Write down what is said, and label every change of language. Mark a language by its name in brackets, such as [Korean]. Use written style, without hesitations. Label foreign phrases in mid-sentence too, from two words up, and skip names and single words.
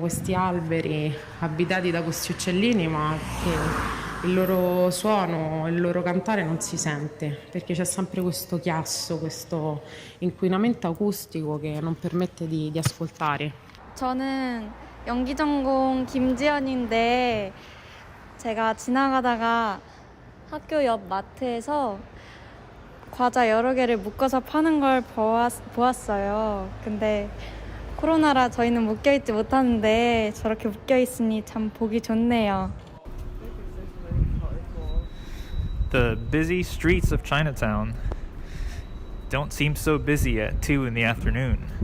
[Italian] questi alberi abitati da questi uccellini ma che il loro suono, il loro cantare non si sente perché c'è sempre questo chiasso, questo inquinamento acustico che non permette di ascoltare. [Korean] 저는 연기 전공 김지연인데 제가 지나가다가 학교 옆 마트에서 과자 여러 개를 묶어서 파는 걸 보았어요. 근데 코로나라 저희는 묶여있지 못하는데 저렇게 묶여있으니 참 보기 좋네요. [English] The busy streets of Chinatown don't seem so busy at 2 in the afternoon.